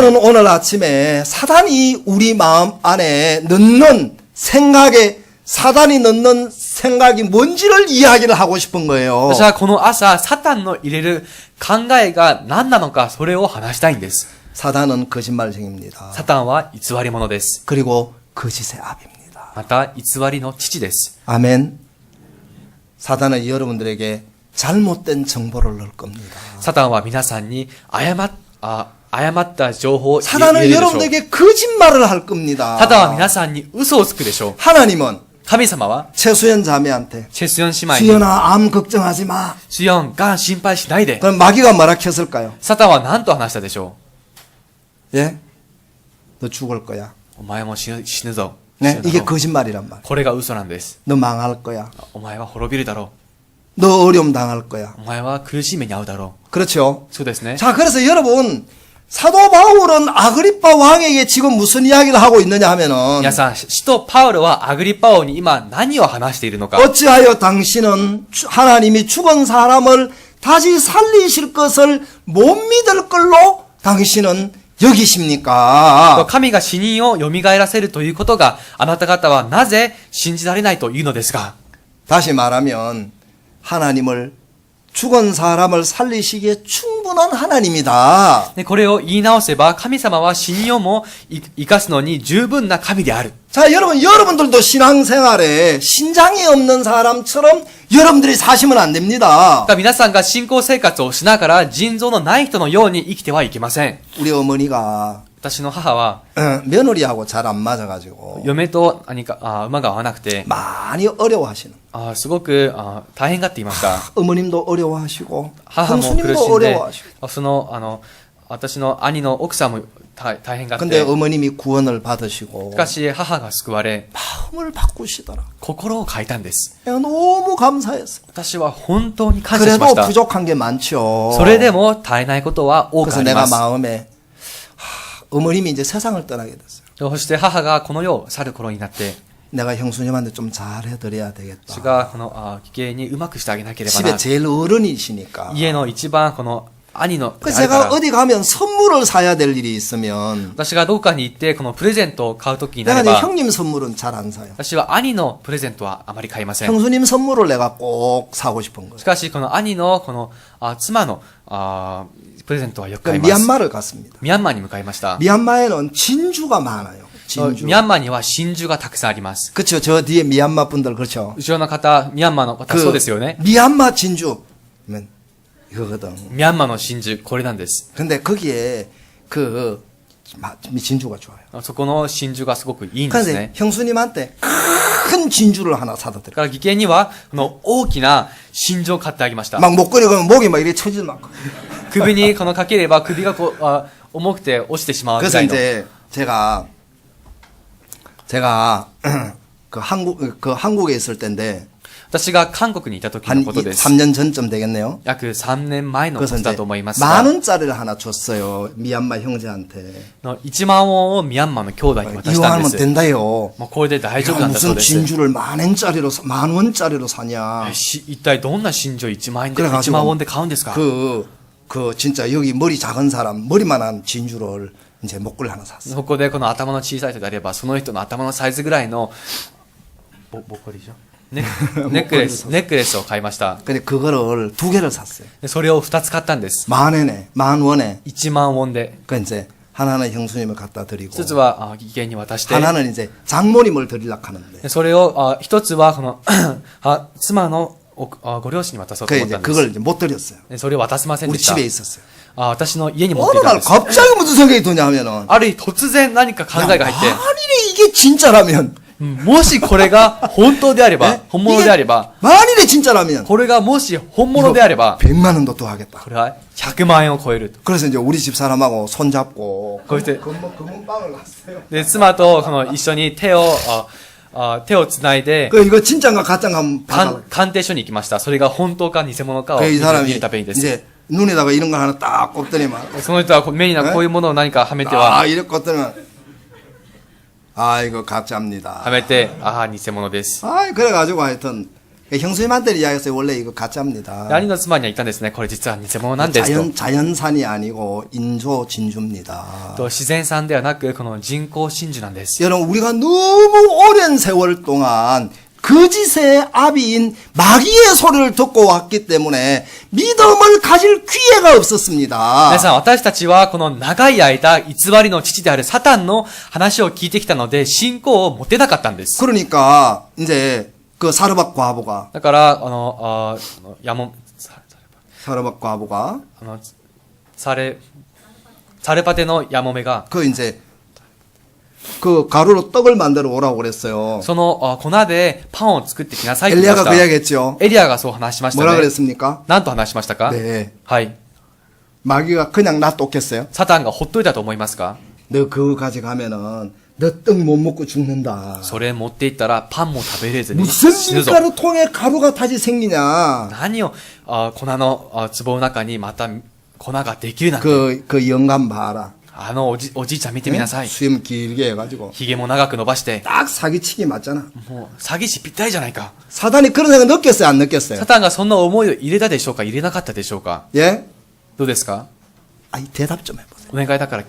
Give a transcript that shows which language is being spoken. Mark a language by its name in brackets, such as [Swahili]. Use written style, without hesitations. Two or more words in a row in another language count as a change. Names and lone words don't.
[Korean] 저는 오늘 아침에 사단이 우리 마음 안에 넣는 생각에 사단이 넣는 생각이 뭔지를 이야기를 하고 싶은 거예요. [Japanese] 私はこの朝、サタンの入れる考えが何なのか、それを話したいんです。 [Korean] 사단은 거짓말쟁입니다. [Japanese] サタンは偽り者です。 [Korean] 그리고 거짓의 아비입니다. [Japanese] また、偽りの父です。 [Korean] 아멘. 사단은 여러분들에게 잘못된 정보를 넣을 겁니다. [Japanese] サタンは皆さんに誤った情報を入れ [Korean] 사단은 [Japanese] るでしょう。 [Korean] 여러분들에게 거짓말을 할 겁니다. [Japanese] サタンは皆さんに嘘をつくでしょう。 [Korean] 하나님은 [Japanese] 神様は、 [Korean] 최수연 자매한테 [Japanese] チェスヨン姉妹に、 [Korean] 수연아 암 걱정하지 마. [Japanese] シヨン、がん心配しないで。 [Korean] 그럼 마귀가 뭐라 켰을까요? [Japanese] サタンは何と話したでしょ [Korean] 예? 너 죽을 거야. [Japanese] う。お前も死ぬぞ。 [Korean] 네, [Japanese] 死ぬだ [Korean] 이게 [Japanese] ろう [Korean] 거짓말이란 말. [Japanese] これが嘘なんです。 [Korean] 너 망할 거야. [Japanese] お前は滅びるだろ [Korean] 너 어려움 당할 거야. [Japanese] う。お前は苦しい目に遭うだろ [Korean] 그렇죠? [Japanese] う。そうですね。 [Korean] 자, 그래서 여러분 사도 바울은 아그리빠 왕에게 지금 무슨 이야기를 하고 있느냐 하면은 [Japanese] 皆さん、使徒パウロはアグリッパ王に今何を話しているのか。 [Korean] 어찌하여 당신은 하나님이 죽은 사람을 다시 살리실 것을 못 믿을 걸로 당신은 여기십니까? [Japanese] 神が死人を蘇らせるということがあなた方はなぜ信じられないというのですか。 [Korean] 다시 말하면 하나님을 죽은 사람을 살리시기에 충분한 하나님이다. [Japanese] でこれを言い直せば神様は死人をも生かすのに十分な神である。 [Korean] 자, 여러분들도 신앙생활에 신장이 없는 사람처럼 여러분들이 사시면 안 됩니다. [Japanese] だから皆さんが信仰生活をしながら腎臓のない人のように生きてはいけません。 [Korean] 우리 어머니가 [Japanese] 私の母は [Korean] 며느리하고 잘 안 맞아가지고 [Japanese] 嫁と何か馬が合わなくて [Korean] 많이 어려워하시는. [Japanese] すごく大変がっていました。 [Korean] 어머님도 어려워하시고 [Japanese] 母も苦 [Korean] 형수님도 [Japanese] しんで [Korean] 어려워하시고 [Japanese] その私の兄の奥さんも大変があっ [Korean] 근데 [Japanese] て、 [Korean] 어머님이 구원을 받으시고 [Japanese] しかし母が救われ、 [Korean] 마음을 바꾸시더라. [Japanese] 心を変えたんです。 [Korean] 내가 너무 감사했어. [Japanese] 私は本当に感謝しまし [Korean] 그래도 [Japanese] た。 [Korean] 부족한 게 많죠. [Japanese] それでも足りないことは多く [Korean] 그래서 [Japanese] あり [Korean] 내가 [Japanese] ます。 [Korean] 마음에 어머님이 이제 세상을 떠나게 됐어요. [Japanese] そして母がこの世を去る頃になって、 [Korean] 내가 형수님한테 좀 잘해드려야 [Japanese] 私 [Korean] 되겠다. [Japanese] がこの義兄にうまくしてあげなければ [Korean] 집에 [Japanese] な。 [Korean] 제일 어른이시니까. [Japanese] 家の一番この兄ので [Korean] 그래서 [Japanese] あるか [Korean] 제가 [Japanese] ら、 [Korean] 어디 가면 선물을 사야 될 일이 있으면 [Japanese] 私がどこかに行ってこのプレゼントを買うときにな [Korean] 내가 [Japanese] れ [Korean] 이제 [Japanese] ば、 [Korean] 형님 선물은 잘 안 사요. [Japanese] 私は兄のプレゼントはあまり買いません。 [Korean] 형수님 선물을 내가 꼭 사고 싶은 거예요. [Japanese] しかしこの兄のこの妻のプレゼントはよく買い [Korean] 그 [Japanese] ます。 [Korean] 미얀마를 갔습니다. [Japanese] ミャンマーに向かいました。 [Korean] 미얀마에는 진주가 많아요. 진주. [Japanese] ミャンマーには真珠がたくさんあります。 [Korean] 그렇죠. 저 뒤에 미얀마 분들 그렇죠. [Japanese] 後ろの方、ミャンマーの方、そうですよね。 [Korean] 미얀마 진주. 그러면 이거거든. [Japanese] ミャンマーの真珠、これなんです。 [Korean] 근데 거기에 그 진주가 좋아요. [Japanese] そこの真珠がすごくいいんです [Korean] 그런데 [Japanese] ね。 [Korean] 형수님한테 큰 진주를 하나 사다 [Japanese] だ [Korean] 드려요. [Japanese] から義兄には、この大きな真珠を買ってあげました。 [Korean] 막 목걸이 그러면 목이 막 이렇게 쳐지는 막. [Japanese] 首にこのかければ首がこう、重くて落ちてしまうぐ [Korean] 그래서 [Japanese] らいの。 [Korean] 이제 제가 한국에 있을 때인데 [Japanese] 私が韓国にいた時 [Korean] 한 [Japanese] のことです。 [Korean] 3년 전쯤 되겠네요. [Japanese] 約3年前のこ [Korean] 그래서 [Japanese] とだ [Korean] 이제 [Japanese] と思いますが、 [Korean] 만 원짜리를 하나 줬어요. 미얀마 형제한테. [Japanese] 1 万ウォンをミャンマーの兄弟に渡したんで [Korean] 이용하면 [Japanese] す。 [Korean] 된다요. [Japanese] もうこれで大丈夫 [Korean] 야, [Japanese] なんだそう [Korean] 무슨 [Japanese] です。 [Korean] 진주를 만 원짜리로 사냐. [Japanese] 一体どんな真珠を1万円で、 [Korean] 그래가지고 [Japanese] 1万ウォンで買うんですか？ [Korean] 진짜 여기 머리 작은 사람, 머리만한 진주를 이제 목걸이 하나 샀어. [Japanese] そこでこの頭の小さい人であれば、その人の頭のサイズぐらいの、ボコリじゃんネックレスを買いました。 [Korean] 근데 그거를 2개를 샀어요. [Japanese] でそれを2つ買ったんです。 [Korean] 만 원에. [Japanese] 1 万ウォンで。 [Korean] 그 이제 하나는 형수님을 갖다 드리고 [Japanese] 一つは義兄に渡して、 [Korean] 하나는 이제 장모님을 드리려고 하는데 [Japanese] でそれを一つはこの妻のご両親に渡そうと [Korean] 그 [Japanese] 思っ [Korean] 이제 [Japanese] たんです。 [Korean] 그걸 이제 못 드렸어요. [Japanese] でそれを渡せません [Korean] 우리 [Japanese] でした。 [Korean] 집에 있었어요. [Japanese] 私の家に持ってい [Korean] 어느 [Japanese] たん [Korean] 날 [Japanese] です。 [Korean] 갑자기 무슨 생각이 드냐 하면은 [Japanese] ある日突然何か考えが入って、 [Korean] 만일에 이게 진짜라면 [Japanese] もしこれが本当であれば、 [Korean] 네? [Japanese] 本物であれば、 [Korean] 만일에 진짜라면 [Japanese] これがもし本物であれば、 [Korean] 100만 원도 더 하겠다. [Japanese] これは100万円を超えると。 [Korean] 그래서 이제 우리 집 사람하고 손잡고 거기서- 금은방을 갔어요. [Japanese] で、妻とこの一緒に手をつないで、 [Korean] 그 이거 진짜인가 가짜인가 한번 봐달라. [Japanese] 鑑定所に行きました。それが本当か偽物かを [Korean] 그 [Japanese] 見 [Korean] 이 [Japanese] る [Korean] 사람이 [Japanese] ためにです。 [Korean] 이제 눈에다가 이런 거 하나 딱 꼽더니만 [Japanese] その人は目にこういうものを何かはめては、 [Korean] 이렇게 꼽더니만 이거 가짜입니다. [Japanese] はめて、偽物です。 [Korean] 그래가지고 하여튼 형수님한테 이야기했어요. 원래 이거 가짜입니다. [Japanese] で兄の妻には言ったんですね。これ実は偽物なんですと。 [Korean] 자연산이 아니고 인조 진주입니다. [Japanese] と自然産ではなく、この人工真珠なんです。 [Korean] 여러분 우리가 너무 오랜 세월 동안 거짓의 아비인 마귀의 소리를 듣고 왔기 때문에 믿음을 가질 기회가 없었습니다. [Japanese] 皆さん、私たちはこの長い間、偽りの父であるサタンの話を聞いてきたので、信仰を持てなかったんです。 [Korean] 그러니까 이제 그 사르밧 과부가 [Japanese] だから、 [Korean] 사르밧 과부가 [Japanese] サレパテのヤモメが、 [Korean] 그 이제 그 가루로 떡을 만들어 오라고 그랬어요. [Japanese] その粉でパンを作ってきなさいと言いま [Korean] 엘리야가 [Japanese] した [Korean] 그 이야기했죠. [Japanese] エリアがそう話しました [Korean] 뭐라 [Japanese] ね。 [Korean] 그랬습니까? [Japanese] 何と話しましたか？ [Korean] 네. [Japanese] はい。 [Korean] 마귀가 그냥 놔뒀겠어요? [Japanese] サタンがほっといたと思いますか？ [Korean] 너 그거 가져가면은 너 떡 못 먹고 죽는다. [Japanese] それ持っていったらパンも食べれずに [Korean] 무슨 [Japanese] 死ぬぞ。 [Korean] 밀가루 통에 가루가 다시 생기냐? [Japanese] 何を粉の壺の中にまた粉ができるなんて。 [Korean] 그 영감 봐라. [Japanese] おじいちゃん見てみなさい。 [Korean] 수염 길게 해가지고 [Japanese] 髭も長く伸ばして、 [Korean] 딱 사기치기 맞잖아. [Japanese] もう詐欺師ぴったりじゃないか。 [Korean] 사단이 그런 생각 느꼈어요? 안 느꼈어요? [Japanese] サタンがそんな思いを入れたでしょうか？入れなかったでしょうか？ [Korean] 예? [Japanese] どうですか？ [Korean] 아이 대답 좀 해보세요. [Japanese] お願いだから答